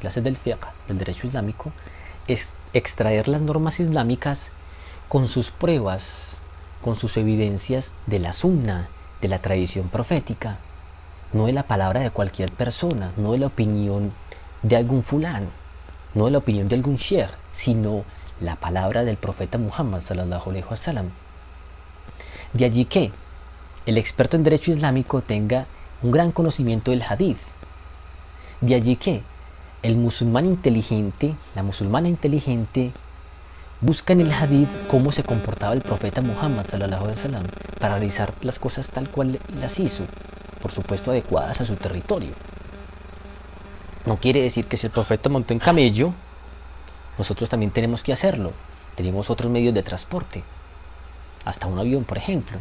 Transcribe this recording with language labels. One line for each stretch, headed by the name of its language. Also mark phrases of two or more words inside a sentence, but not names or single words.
Spanish: clases del fiqh, del derecho islámico, es extraer las normas islámicas con sus pruebas, con sus evidencias de la sunna, de la tradición profética, no de la palabra de cualquier persona, no de la opinión de algún fulano, no de la opinión de algún sheikh, sino la palabra del profeta Muhammad
Arabic: صلى الله عليه وسلم.
Spanish: De allí que el experto en derecho islámico tenga un gran conocimiento del hadith. De allí que el musulmán inteligente, la musulmana inteligente, busca en el hadith cómo se comportaba el profeta Muhammad
Arabic: صلى الله عليه وسلم
Spanish: para realizar las cosas tal cual las hizo, por supuesto adecuadas a su territorio. No quiere decir que si el profeta montó en camello, nosotros también tenemos que hacerlo. Tenemos otros medios de transporte, hasta un avión, por ejemplo.